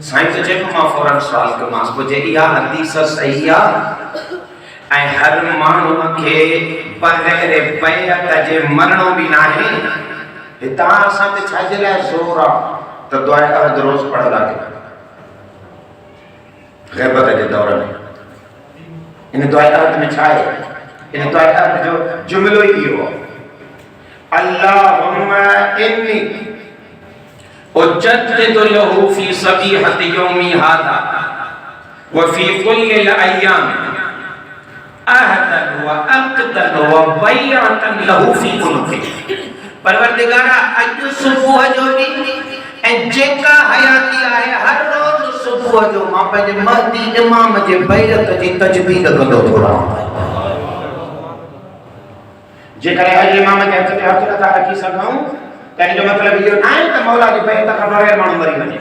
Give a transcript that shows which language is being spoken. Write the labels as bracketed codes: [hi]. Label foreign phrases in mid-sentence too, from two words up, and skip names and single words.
[sd] साईं त जेको मां फौरन सुवाल कयोमांसि पोइ जे इहा हदीस सही आहे ऐं हर माण्हूअ खे बग़ैर बैत जे मरणो बि न आहे, हितां असां ते छाजे लाइ ज़ोर आहे त दुआ अहद रोज़ पढ़ंदा कयो [ur] غیبت کے دور میں? [sd] इन दुआ अहद में छा आहे? इन दुआ अहद जो जुमलो ही हो [ar] اللهم إني أجدد له في صبيحة يومي هذا وفي كل أيام عهدا وعقدا وبيعة له في كل अय्याम अहदन व अक़दन व बैअतन लहू फी कुल्लि। [sd] परवरदिगारा अॼु सुबुह जो भी ऐं जेका हयाती आहे हर रोज़ सुबुह जो मां पंहिंजे महदी इमाम जे बैत जी तजदीद कंदो थो रहां। जेकॾहिं अॼु इमाम जे हथ ते हथ नथा रखी सघूं त इन जो मतिलबु इहो न आहे त मौला जी बैत खां बग़ैर माण्हू मरी वञे।